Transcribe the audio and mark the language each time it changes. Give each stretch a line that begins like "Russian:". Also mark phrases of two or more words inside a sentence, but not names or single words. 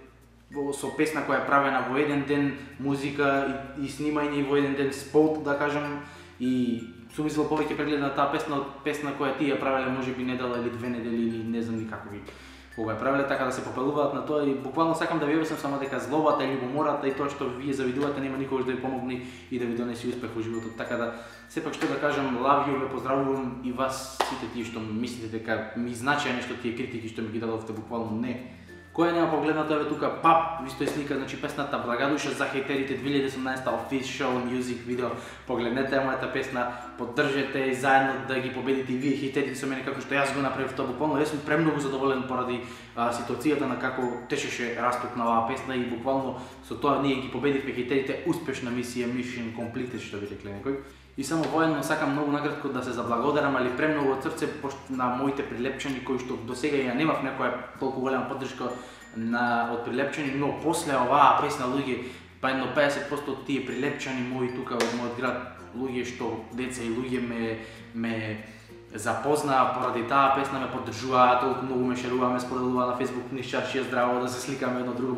Macedonian: со песна која е правена во еден ден, музика и снимање во еден ден, спот да кажам, и сум извел повеќе прегледи на таа песна која тие ја правеле можеби недела или 2 недели или не знам ни како ги кога ја правеле, така да се попелуваат на тоа и буквално сакам да ви објаснам само дека злобата и љубомората и тоа што вие завидувате нема никогаш да ви помогне и да ви донесе успех во животот. Така да сепак што да кажам,
English: love you,
Macedonian: ве поздравувам и вас сите тие што мислите дека ми значеа нешто тие критики што ми ги дадовте, буквално не. Која нема погледнато, еве тука, ви стои слика, значи песната Благодуша за хејтерите 2018
English: official music
Macedonian: видео. Погледнете мојата песна, поддржете и заедно да ги победите и вие хејтерите со мене како што јас го направив тоа. Буквално јас сум премногу задоволен поради ситуацијата на како течеше растот на оваа песна и буквално со тоа ние ги победивме хејтерите, успешна мисија,
English: mission completed
Macedonian: што би рекле некој. И само воедно сакам многу накратко да се заблагодарам, али премногу од срце на моите прилепчани кои што до сега ја немав некоја толку голема поддршка од прилепчани, но после оваа песна луѓе, па едно 50% од тие прилепчани мои тука од мојот град, луѓе што деца и луѓе ме запознаа поради таа песна, ме поддржуваат, толку многу ме шеруваме, споделуваа на Facebook нишчаршија здраво да се сликаме едно друго.